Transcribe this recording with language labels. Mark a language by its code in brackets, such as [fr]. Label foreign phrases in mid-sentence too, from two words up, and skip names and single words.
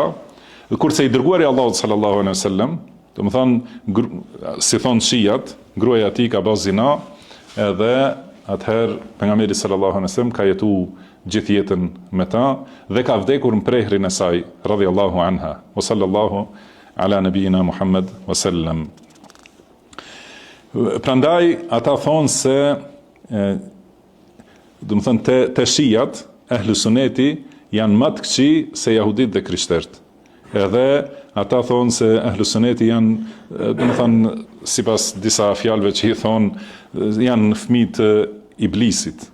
[sq] Kurse i dërguari i Allahut [ar] صلى الله عليه وسلم, [sq] do të thënë si thon shijat, gruaja e tij ka bërë zina, edhe atëherë pejgamberi [ar] صلى الله عليه وسلم [sq] ka jetuar gjithë jetën me ta dhe ka vdekur në prehrin e saj [ar] رضي الله عنها. وصلى الله على نبينا محمد وسلم. [sq] Prandaj ata thonë se do të thënë te shijat, ehlu suneti janë më të këqij se jahudit dhe krishterët. Edhe ata thonë se ehlu suneti janë, do të thënë sipas disa fjalëve që i thonë, janë fëmijë të iblisit.